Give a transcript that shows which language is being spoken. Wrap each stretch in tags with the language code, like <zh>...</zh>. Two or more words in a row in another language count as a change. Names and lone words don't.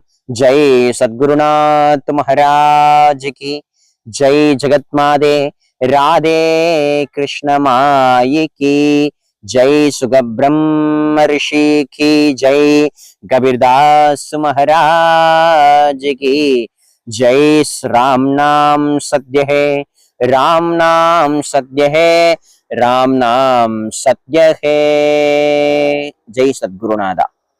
<hi>जय सद्गुरुनाथ महाराज की जय. जगत्माते राधे कृष्ण माई की जय. शुकब्रह्म ऋषि की जय. कबीरदास महाराज की जय. राम नाम सत्य है, राम नाम सत्य है, राम नाम सत्य है. जय सद्गुरुनाथ.</hi>